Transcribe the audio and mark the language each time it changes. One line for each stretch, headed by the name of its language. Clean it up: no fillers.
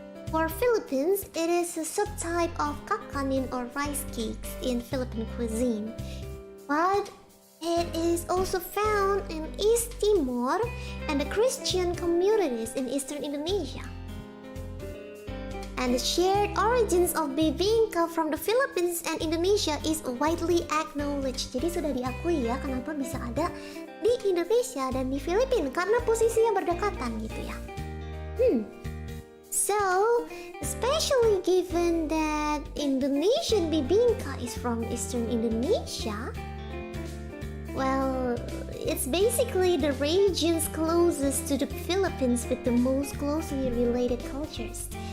English: For Philippines, it is a subtype of kakanin or rice cakes in Philippine cuisine. But It is also found in East Timor and the Christian communities in Eastern Indonesia. And the shared origins of bibingka from the Philippines and Indonesia is widely acknowledged.
Indonesian: Jadi sudah diakui ya kenapa bisa ada di Indonesia dan di Filipina karena posisinya berdekatan gitu ya.
English: So, especially given that Indonesian bibingka is from Eastern Indonesia, well, it's basically the regions closest to the Philippines with the most closely related cultures.